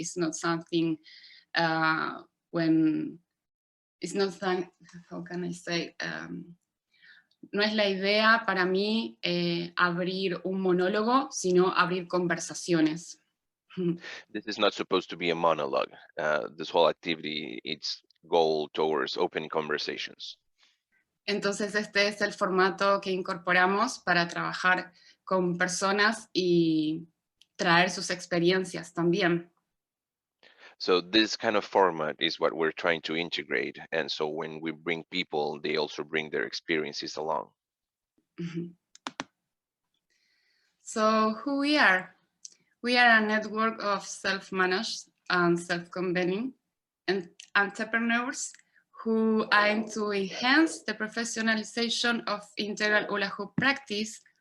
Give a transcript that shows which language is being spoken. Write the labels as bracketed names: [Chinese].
[English] It's not something when it's not, how can I say, [Spanish] no es la idea para mí abrir un monólogo, sino abrir conversaciones. [English] This is not supposed to be a monologue. This whole activity, its goal towards open conversations. [Spanish] Entonces este es el formato que incorporamos para trabajar con personas y traer sus experiencias también. [English] So this kind of format is what we're trying to integrate. And so when we bring people, they also bring their experiences along. Mm-hmm. So who we are? We are a network of self-managed and self-convening entrepreneurs who aim to enhance the professionalization of integral hula-hoop practice.